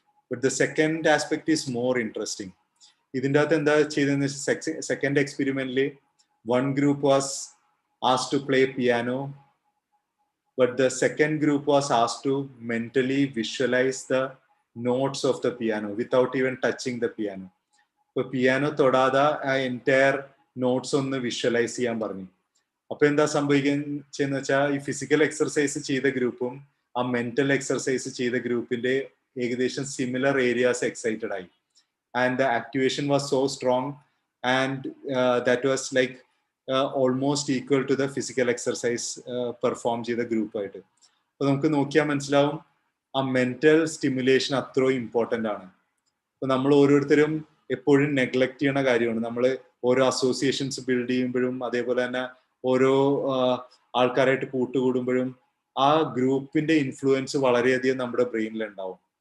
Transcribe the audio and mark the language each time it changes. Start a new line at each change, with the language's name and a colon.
English: But the second aspect is more interesting.
Malayalam: ഇതിൻ്റെ അകത്ത് എന്താ ചെയ്തതെന്ന് വെച്ചാൽ second എക്സ്പെരിമെന്റിൽ
English: One group was asked to play piano, but the second group was asked to mentally visualise the notes of the piano without even touching the piano.
Malayalam: ഇപ്പൊ piano തൊടാതെ ആ entire notes ഒന്ന് visualise ചെയ്യാൻ പറഞ്ഞു. അപ്പൊ എന്താ സംഭവിക്കുന്നതെന്ന് വെച്ചാൽ ഈ ഫിസിക്കൽ എക്സർസൈസ് ചെയ്ത ഗ്രൂപ്പും ആ മെന്റൽ എക്സർസൈസ് ചെയ്ത ഗ്രൂപ്പിന്റെ ഏകദേശം സിമിലർ ഏരിയാസ് എക്സൈറ്റഡ് ആയി.
English: And the activation was so strong and that was like almost equal to the physical exercise perform
Malayalam: ചെയ്ത ഗ്രൂപ്പായിട്ട്. അപ്പൊ നമുക്ക് നോക്കിയാൽ മനസ്സിലാവും ആ മെന്റൽ സ്റ്റിമുലേഷൻ അത്രയും ഇമ്പോർട്ടൻ്റ് ആണ്. അപ്പൊ നമ്മൾ ഓരോരുത്തരും എപ്പോഴും നെഗ്ലക്ട് ചെയ്യണ കാര്യമാണ്. നമ്മൾ ഓരോ അസോസിയേഷൻസ് ബിൽഡ് ചെയ്യുമ്പോഴും അതേപോലെ തന്നെ ഓരോ ആൾക്കാരായിട്ട് കൂട്ടുകൂടുമ്പോഴും ആ ഗ്രൂപ്പിന്റെ ഇൻഫ്ലുവൻസ് വളരെയധികം നമ്മുടെ ബ്രെയിനിൽ ഉണ്ടാവും.